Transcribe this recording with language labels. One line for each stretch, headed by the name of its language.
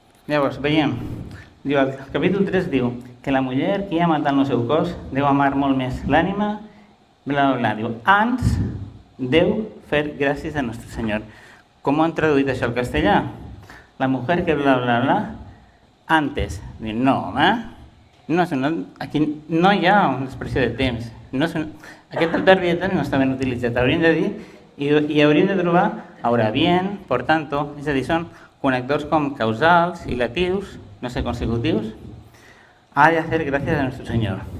Catalan: Llavors, veiem, diu, el capítol 3 diu que la muller que ha matat el seu cos deu amar molt més l'ànima, bla, bla, bla. Diu, ans deu fer gràcies a Nostre Senyor. Com ho han traduït això al castellà?
Spanish: La mujer que bla, bla, bla, antes.
Catalan: Diu, no, home, aquí no hi ha una expressió de temps. Aquest adverbi de temps no està ben utilitzat. Hauríem de dir, i hauríem de trobar
Spanish: ahora bien, por tanto,
Catalan: és a dir, són connectors com causals i latius, no sé, consecutius.
Spanish: Ha de hacer gracias a Nuestro Señor.